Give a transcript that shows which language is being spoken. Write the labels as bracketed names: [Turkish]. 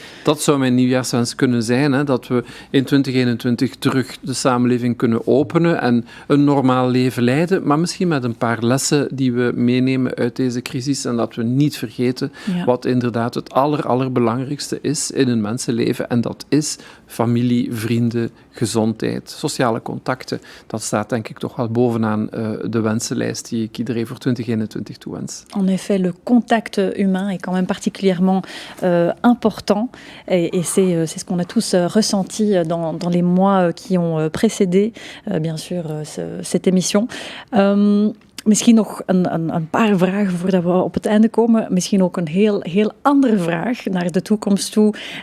[Dutch] Dat zou mijn nieuwjaarswens kunnen zijn, hè, dat we in 2021 terug de samenleving kunnen openen en een normaal leven leiden, maar misschien met een paar lessen die we meenemen uit deze crisis en dat we niet vergeten wat inderdaad het allerbelangrijkste is in een mensenleven en dat is familie, vrienden, gezondheid, sociale contacten. Dat staat denk ik toch wel bovenaan de wensenlijst die ik iedereen voor 2021 toewens. [French] En effet, le contact humain est quand même particulièrement important et c'est ce qu'on a tous ressenti dans les mois qui ont précédé, bien sûr, cette émission. [Dutch] Misschien nog een paar vragen voordat we op het einde komen. Misschien ook een heel andere vraag naar de toekomst toe.